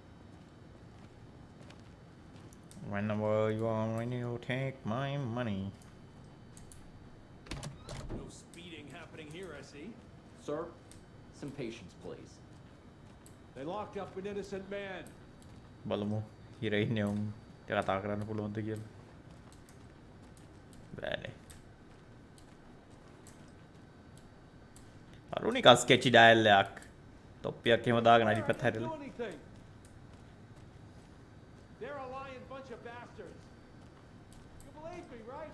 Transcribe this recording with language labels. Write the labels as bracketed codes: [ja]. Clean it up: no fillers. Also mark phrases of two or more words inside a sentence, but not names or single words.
[en] Whenever you are when you take my money. No speeding happening here, I see. Sir, some patience, please. They locked up an innocent man. [si] බලමු හිර ඉන්නේ උන් කතා කරන්න පුළුවන්ද කියලා. බෑනේ. අරුණිකා ස්කෙච් ඩයල් එකක්. තොප්පියක් එහෙම දාගෙන අනිත් පැත්ත හැරෙලා. [en] They're a lying bunch of bastards. You believe me, right?